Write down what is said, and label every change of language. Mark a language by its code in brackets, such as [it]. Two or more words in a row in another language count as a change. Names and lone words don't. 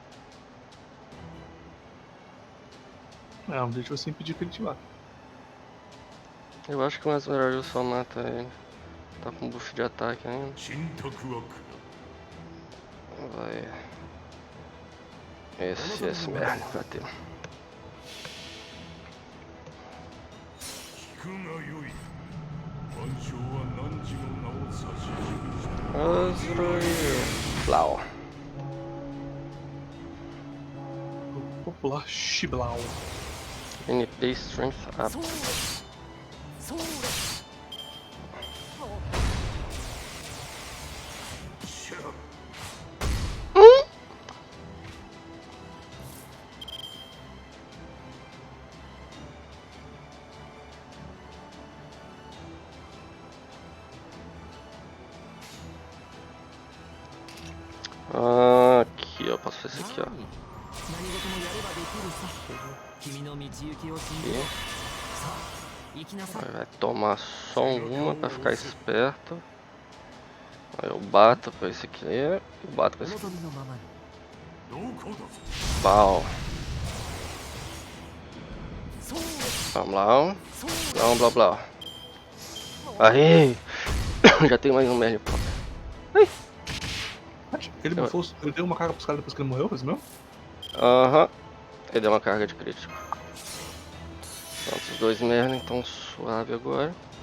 [pt] Não, deixa você impedir que ele te vá. Eu acho que o Azrael só mata ele. Tá com buff de ataque ainda. Vai. Esse Merlin bateu. Azrael. Blau. Popular Shiblau. [en] NP Strength Up. [pt] Aqui, ó, posso fazer isso aqui, ó. [ja] 何事もやればできるさ君の道行きを信じようさあ行きなさい [pt] Vai tomar só uma pra ficar esperto. Aí eu bato pra esse aqui. Eu bato pra esse [ja] お [pt] aqui. [ja] 望みのままに [pt] Pau. [ja] そう [pt] Vamos lá. [ja] そう [pt] Blá, blá, blá. Aí. Já tem mais um Merlin. Ele bufou, ele deu uma carga pros caras depois que ele morreu, fez mesmo? Aham. Ele deu uma carga de crítico. Pronto, os 2 Merlin estão suave agora.